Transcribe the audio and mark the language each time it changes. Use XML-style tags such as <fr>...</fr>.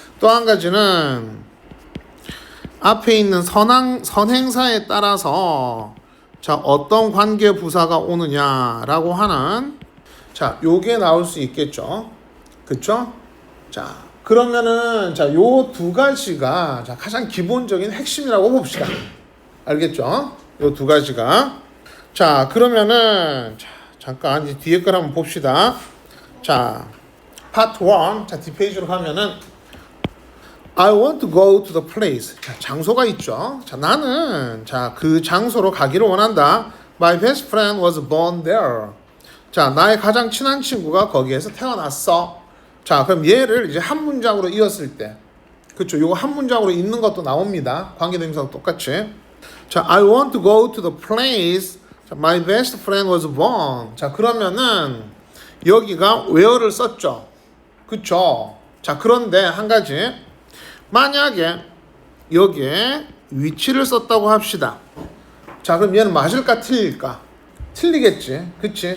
<ko>또 한 가지는 앞에 있는 선행사에 따라서 자, 어떤 관계 부사가 오느냐라고 하는 자, 요게 나올 수 있겠죠. 그쵸? 자, 그러면은 자, 요 두 가지가 자, 가장 기본적인 핵심이라고 봅시다. 알겠죠? 요 두 가지가. 자, 그러면은 자, 잠깐 이제 뒤에 걸 한번 봅시다. 자, 파트 1.</ko> <en>자,</en> <ko>뒷페이지로 가면은</ko> <en>I want to go to the place.</en> <ko>자, 장소가 있죠. 자, 나는 자, 그 장소로 가기를 원한다.</ko> <en>My best friend was born there.</en> <ko>자, 나의 가장 친한 친구가 거기에서 태어났어. 자, 그럼 얘를 이제 한 문장으로 이었을 때, 그쵸? 요거 한 문장으로 읽는 것도 나옵니다. 관계대명사도 똑같이.</ko> <en>자, I want to go to the place. 자, my best friend was born.</en> <ko>자, 그러면은 여기가 where를 썼죠. 그쵸? 자, 그런데 한 가지. 만약에 여기에 위치를 썼다고 합시다. 자, 그럼 얘는 맞을까 틀릴까? 틀리겠지. 그치?</ko>